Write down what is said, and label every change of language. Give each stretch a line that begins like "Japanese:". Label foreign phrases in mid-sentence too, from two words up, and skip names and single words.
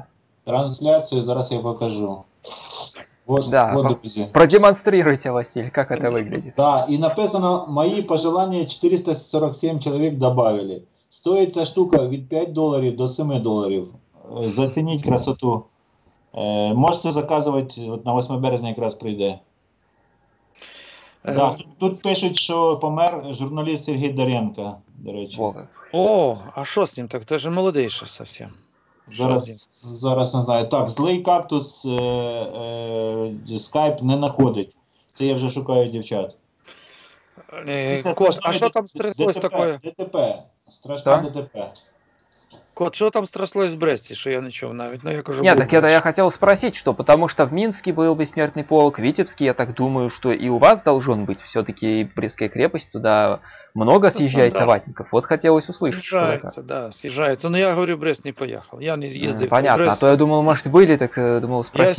Russian: Трансляцию зараз я покажу. Вот, да, вот, друзья. Продемонстрируйте, Василий, как это выглядит. Да, и написано, мои пожелания 447 человек добавили. Стоит эта штука от $5 до $7. Заценить красоту.
Ukrainian: Можете заказувати, от на 8 березня якраз прийде. Да, тут пишуть, що помер журналіст Сергій Доренко, до речі. О, а що з ним так? Ти ж молодий ще зовсім. Зараз не знаю. Так, злий кактус скайп не знаходить. Це я вже шукаю дівчат. Кот, а що там стряслось таке? ДТП. Страшне ДТП.
Russian: Кот, что там стряслось в Бресте, что я
Ukrainian: не чув навіть? Ну, я кажу,
Russian: нет, так это я хотел спросить, что потому что в Минске был бессмертный полк, в Витебске, я так думаю, что и у вас должен быть все-таки Брестская крепость, туда много съезжается ватников. Вот хотелось услышать. Съезжается, да, съезжается. Но я говорю, в Брест не поехал. Я не ездил. Понятно, в Брест. а то я думал, может, были, так думал спросить.